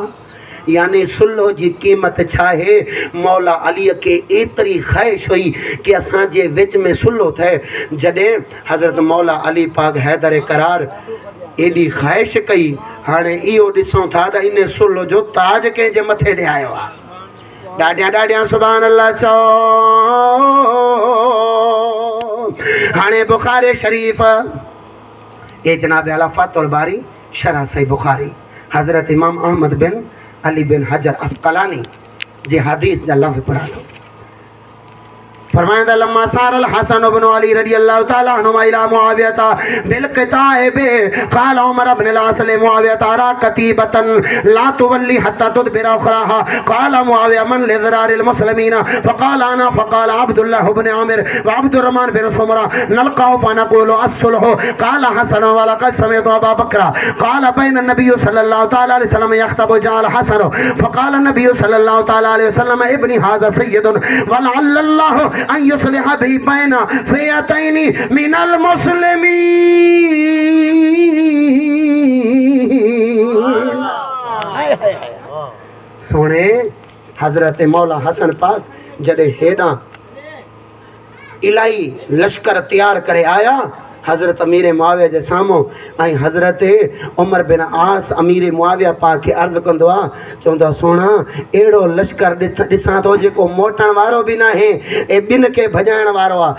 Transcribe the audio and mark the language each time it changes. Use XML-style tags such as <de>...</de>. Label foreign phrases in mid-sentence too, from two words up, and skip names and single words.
<sd>यानी सुलो जी क़ीमत छा है मौला अलीअ खे एतिरी ख़्वाहिश हुई कि असांजे विच में सुलो थिए जॾहिं हज़रत मौला अली पाक हैदर करार एॾी ख़्वाहिश कई हाणे इहो ॾिसूं था त इन सुलो जो ताज कंहिंजे मथे ते आयो आहे। ॾाढिया ॾाढिया</sd> <ar>سبحان الله</ar> <sd>चओ। हाणे बुखारी शरीफ़ ये जनाब आला फातुल बारी शरह सही बुखारी हज़रत इमाम अहमद बिन अली बिन हजर अस्कलानी जे हदीस जा लफ्ज़ पढ़ा दो।</sd> <ar>फरमाया لما سار الحسن ابن علي رضي الله تعالى عنهما إلى معاوية بالكتاب قال عمر ابن العاص لمعاوية أرى كتيبة لا تولي حتى تدبر أخراها قال معاوية من لذراري المسلمين فقال أنا فقال عبد الله ابن عامر وعبد الرحمن بن سمرة نلقاه فنقول الصلح قال الحسن ولقد سمعت أبا بكر قال بين النبي صلى الله تعالى عليه وسلم يخطب جاء الحسن فقال النبي صلى الله تعالى عليه وسلم ابني هذا سيد ولعل الله أن يصلح بي بين فئتين من المسلمين.</ar> <sd>सोने हज़रत मौला हसन पाक जॾहिं हेॾां इलाही लश्कर तैयार करे आया हज़रत अमीर मुआविया जे साम्हूं ऐं हज़रत उमर बिन आस अमीर मुआविया पाक खे अर्ज़ु कंदो आहे चवंदो आहे सोना अहिड़ो लश्कर ॾिसां थो जेको मोटण वारो बि न आहे ऐं ॿिनि खे भॼाइण वारो आहे।</sd>